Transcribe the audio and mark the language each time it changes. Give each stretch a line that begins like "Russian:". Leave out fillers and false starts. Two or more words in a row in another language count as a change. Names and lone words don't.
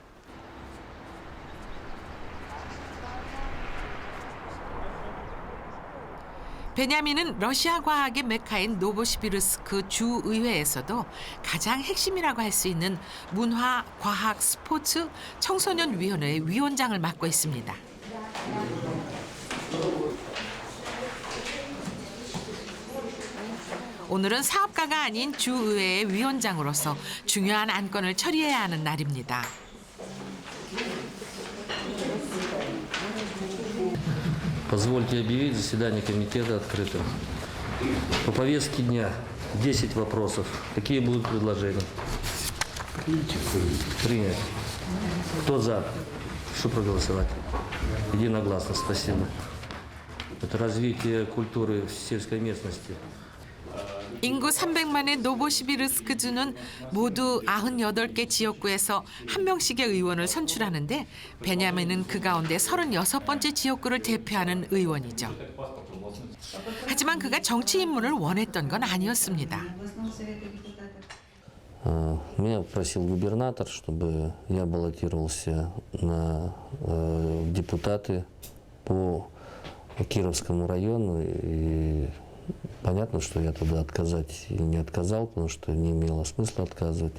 Korean: 베냐민은 러시아 과학의 메카인 노보시비르스크 주의회에서도 가장 핵심이라고 할 수 있는 문화, 과학, 스포츠, 청소년위원회의 위원장을 맡고 있습니다. 오늘은 사업가가 아닌 주의회의 위원장으로서 중요한 안건을 처리해야 하는 날입니다.
Russian: Позвольте объявить заседание комитета открытым. По повестке дня 10 вопросов. Какие будут предложения? Принять. Кто за? Что проголосовать? Единогласно. Спасибо. Это развитие культуры в сельской местности.
Korean: 인구 300만의 노보시비르스크주는 모두 98개 지역구에서 한 명씩의 의원을 선출하는데 베냐민은 그 가운데 36번째 지역구를 대표하는 의원이죠. 하지만 그가 정치 입문을 원했던 건 아니었습니다.
Russian: Меня просил губернатор, чтобы я баллотировался на депутаты по Кировскому району. И понятно, что я туда отказать и не отказал, потому что не имело смысла отказывать.